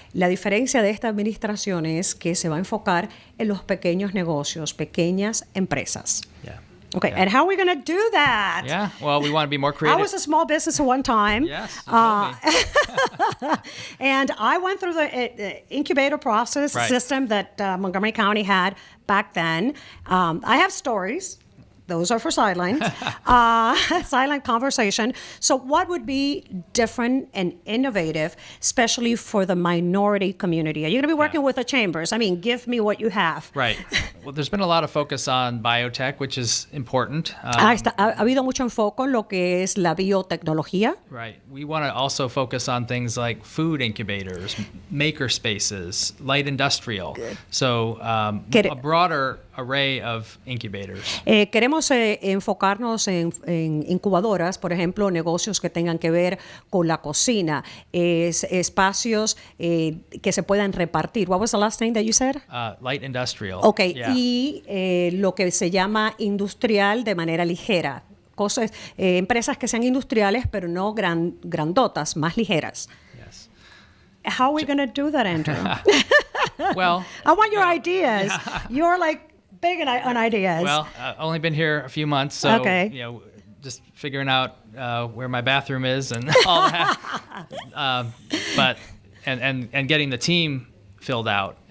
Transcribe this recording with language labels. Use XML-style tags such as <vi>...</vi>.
<es>La diferencia de esta administración es que se va a enfocar en los pequeños negocios, pequeñas empresas.</es> <en>Okay, and how are we going to do that? Yeah, well, we want to be more creative. I was a small business at one time. Yes, you told me. And I went through the incubator process system that Montgomery County had back then. I have stories. Those are for sidelines, silent conversation. So what would be different and innovative, especially for the minority community? Are you going to be working with the chambers? I mean, give me what you have. Right. Well, there's been a lot of focus on biotech, which is important.</en> <es>Ha habido mucho enfoque en lo que es la biotecnología.</es> <en>Right. We want to also focus on things like food incubators, maker spaces, light industrial. Good. So a broader array of incubators.</en> <es>Queremos enfocarnos en incubadoras, por ejemplo, negocios que tengan que ver con la cocina, espacios que se puedan repartir.</es> <en>What was the last thing that you said? Light industrial.</en> <es>Okay, yeah. Y lo que se llama industrial de manera ligera. Cosas, empresas que sean industriales, pero no grandotas, más ligeras.</es> <en>Yes. How are we going to do that, Andrew? Well, I want your ideas. Yeah. You're like big on ideas. Well, I've only been here a few months, so just figuring out where my bathroom is and all that. But getting the team filled out.</en>